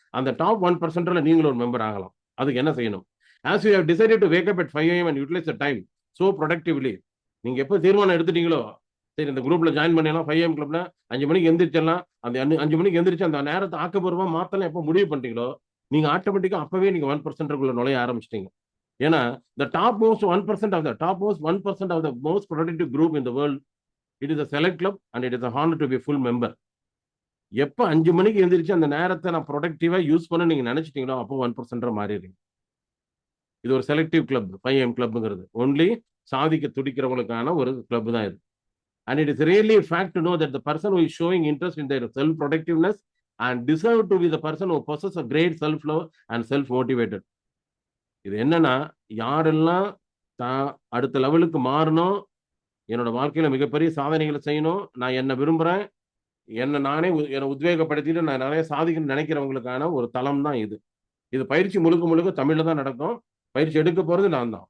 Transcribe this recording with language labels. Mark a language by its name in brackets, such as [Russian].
[Tamil] அந்த டாப் 1%ல நீங்களும் ஒரு மெம்பர் ஆகலாம். அதுக்கு என்ன செய்யணும்? [English] As you have decided to wake up at 5 AM and utilize the time so productively, [Tamil] நீங்க எப்போ தீர்மானம் எடுத்துட்டீங்களோ, சரி இந்த குரூப்ல ஜாயின் பண்ணலாம், 5am Clubல 5 மணிக்கு எந்திரிச்சிடலாம், அந்த 5 மணிக்கு எந்திரிச்சு அந்த நேரத்தை ஆக்கப்பூர்வமா மாத்தலாம் எப்போ முடிவு பண்ணிட்டீங்களோ, நீங்க ஆட்டோமேட்டிக்கா அப்பவே நீங்க 1%க்குள்ள நுழைய ஆரம்பிச்சிட்டீங்க. [English] ஏன்னா the top most 1% of the most productive group in the world, it is a select club and it is a honor to be a full member. [Tamil] எப்போ 5 மணிக்கு எந்திரிச்சு அந்த நேரத்தை நான் ப்ரொடக்டிவா யூஸ் பண்ண நீங்க நினைச்சிட்டீங்களோ அப்போ 1% மாறிடுறீங்க. இது ஒரு செலக்டிவ் கிளப். 5am Clubங்கிறது ஒன்லி சாதிக்க துடிக்கிறவங்களுக்கான ஒரு கிளப் தான் இது. [English] And it is really a fact to know that the person who is showing interest in their self-productiveness and deserve to be the person who possesses a great self-love and self-motivated. [Tamil] இது என்னன்னா, யாரெல்லாம் தான் அடுத்த லெவலுக்கு மாறணும், என்னோட வாழ்க்கையில மிகப்பெரிய சாதனைகளை செய்யணும், நான் என்ன விரும்புறேன், நானே என்னை உத்வேகப்படுத்திட்டு நான் நிறைய சாதிக்கணும்னு நினைக்கிறவங்களுக்கான ஒரு தளம் தான் இது. இது பயிற்சி முழுக்க தமிழ்ல தான் நடக்கும். பயிற்சி எடுக்க போறது நான் தான்.